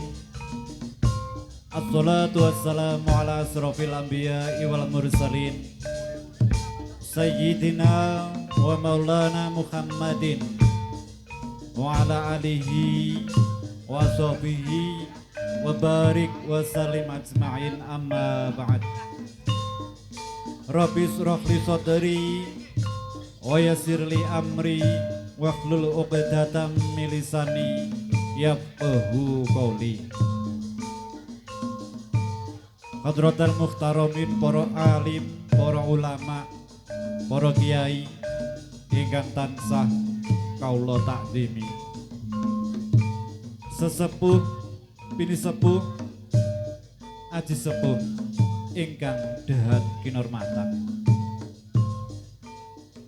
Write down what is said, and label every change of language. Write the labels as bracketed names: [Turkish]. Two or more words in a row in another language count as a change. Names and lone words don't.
[Arabic] الصلاة والسلام على أشرف الأنبياء والمرسلين سيدنا ومولانا محمد وعلى آله وصحبه وبارك وسلم أجمعين أما بعد. رب اشرح لي صدري ويسر لي أمري واحلل عقدة من لساني يفقهوا قولي. حضرة المحترمين, [Javanese] para alim, para ulama, para kiai ingkang tansah kaula takzimi. Sesepuh bini sepuh aji sepuh ingkang dahat kinormatan.